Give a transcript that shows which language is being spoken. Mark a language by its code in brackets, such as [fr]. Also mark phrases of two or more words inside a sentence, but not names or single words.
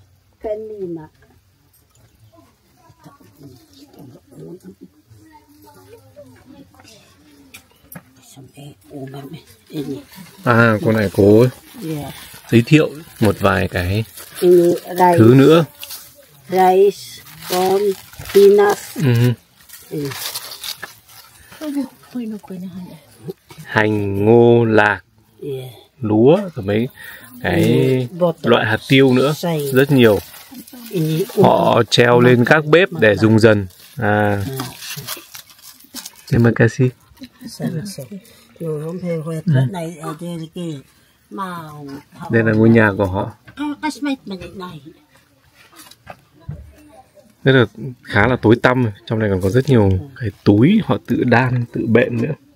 [vi] Cô này cô giới thiệu một vài cái thứ nữa. [en] Rice, corn, peanuts. [vi] Hành, ngô, lạc, lúa và mấy cái loại hạt tiêu nữa, rất nhiều. Họ treo lên các bếp để dùng dần. [id] Terima kasih. [vi] Đây là ngôi nhà của họ. Rất là khá là tối tăm. Trong này còn có rất nhiều cái túi họ tự đan, tự bện nữa.